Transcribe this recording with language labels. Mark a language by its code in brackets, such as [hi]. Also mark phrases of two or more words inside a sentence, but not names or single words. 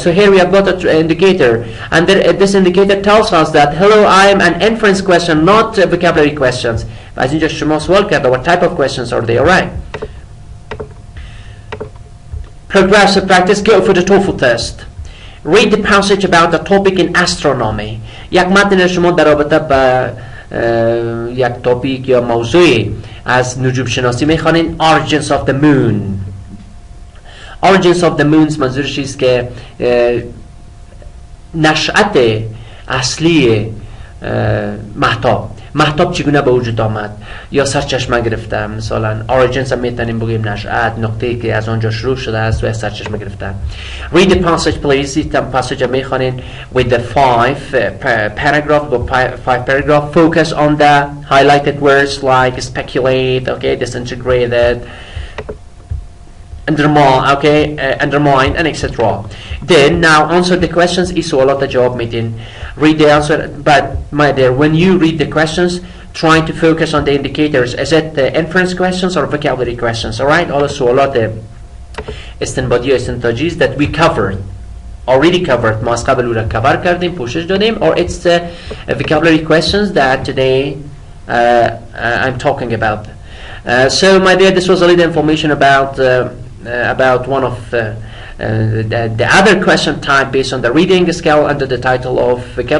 [en] So here we have got an indicator. And this indicator tells us that, hello, I am an inference question, not vocabulary questions. As you just what type of questions are they? All right. Progressive practice. Go for the TOEFL test. Read the passage about the topic in astronomy. [fa] یک متن شما در رابطه با یک توپیک یا موضوعی از نجوم شناسی میخوانین. [en] Origins of the moon. Origins of the moon [fa] منظورش است که نشأت اصلی مهتاب چگونه به وجود آمد یا سرچشمه گرفته. مثلا origins هم میتونیم بگیم نشأت، نقطه‌ای که از آنجا شروع شده است و سرچشمه گرفته. [en] Read the passage please. این passage میخوانین with the 5 paragraph. Focus on the highlighted words like speculate, okay, disintegrated, undermine, and etc. Then now answer the questions. Is a lot of job meeting. Read the answer, but my dear, when you read the questions, try to focus on the indicators. Is it the inference questions or vocabulary questions? All right. Also a lot of [fa] استنباطی و استنتاجیز [en] that we already covered. [fa] ما از قبل او را cover کردیم، پوشش دادیم. [en] Or it's the vocabulary questions that today I'm talking about. So my dear, this was a little information about one of the other question type based on the reading scale under the title of vocabulary questions.